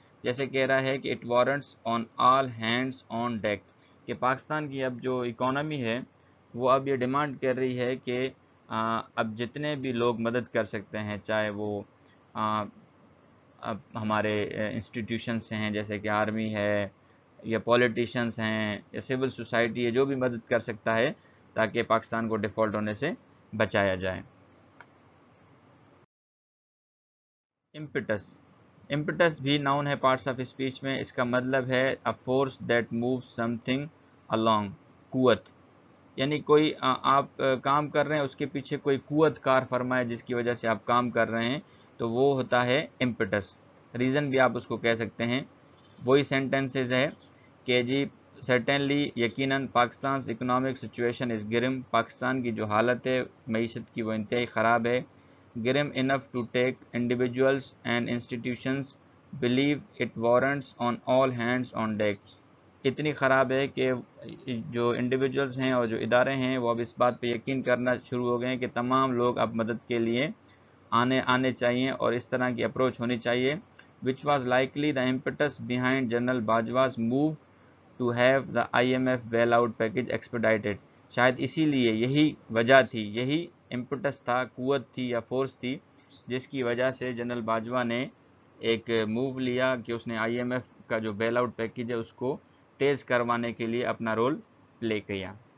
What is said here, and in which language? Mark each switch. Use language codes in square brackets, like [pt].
[ur] جیسے کہہ رہا ہے کہ [en] it warrants on all hands on deck, [ur] کہ پاکستان کی اب جو اکانومی ہے وہ اب یہ ڈیمانڈ کر رہی ہے کہ اب جتنے بھی لوگ مدد کر سکتے ہیں، چاہے وہ اب ہمارے انسٹیٹیوشنس ہیں جیسے کہ آرمی ہے یا پولیٹیشنس ہیں یا سول سوسائٹی ہے، جو بھی مدد کر سکتا ہے تاکہ پاکستان کو ڈیفالٹ ہونے سے بچایا جائے. امپٹس بھی ناؤن ہے پارٹس آف اسپیچ میں. [en] اس کا مطلب ہے a force that moves something along. [ur] قوت، یعنی کوئی آپ کام کر رہے ہیں اس کے پیچھے کوئی قوت کار فرما ہے جس کی وجہ سے آپ کام کر رہے ہیں تو وہ ہوتا ہے امپٹس. ریزن بھی آپ اس کو کہہ سکتے ہیں. وہی سینٹنسز ہے کہ جی سرٹنلی یقیناً [en] Pakistan's economic situation is grim. [ur] Pakistan کی جو حالت ہے معیشت کی وہ انتہائی خراب ہے. [en] grim enough to take individuals and institutions believe it warrants on all hands on deck. [ur] اتنی خراب ہے کہ جو انڈیویجولز ہیں اور جو ادارے ہیں وہ اب اس بات پہ یقین کرنا شروع ہو گئے ہیں کہ تمام لوگ اب مدد کے لیے آنے چاہیے اور اس طرح کی اپروچ ہونی چاہیے. [en] which was likely the impetus behind General Bajwa's move to have the IMF bailout package expedited. [ur] شاید اسی لیے یہی وجہ تھی، یہی امپٹس تھا، قوت تھی یا فورس تھی جس کی وجہ سے جنرل باجوہ نے ایک موو لیا کہ اس نے IMF کا جو بیل آؤٹ پیکیج ہے اس کو تیز کروانے کے لیے اپنا رول پلے کیا.